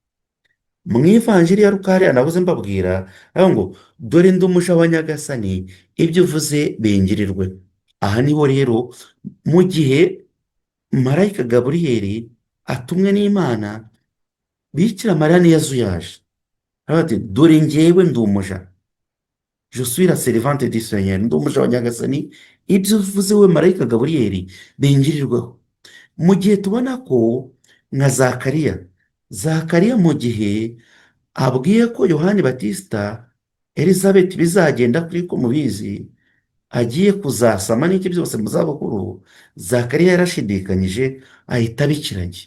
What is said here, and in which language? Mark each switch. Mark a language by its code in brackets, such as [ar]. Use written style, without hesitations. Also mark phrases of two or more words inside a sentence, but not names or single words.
[rw] Mu ivanjiri ya Luka hariya nabuze mbabwira ngo dore ndi umuja wa Nyagasani, ibyo uvuze bingirirwe. Aha niho rero mu gihe marayika Gaburiyeli atumwe n'Imana, bikira mariya ntiyazuyaje, ati dore njyewe ndi umuja, [fr] je suis la servante du Seigneur, [rw] ndi umuja wa Nyagasani, ibyo uvuze we marayika Gaburiyeli bingirirweho. Mu gihe tubona ko nka Zakariya mu gihe abwiye ko Yohani Batista Elizabeth bizagenda kuri ko mubizi, agiye kuzasama n'iki byose mu zabukuru, Zakariya yarashidikanyije ahita abikiranye.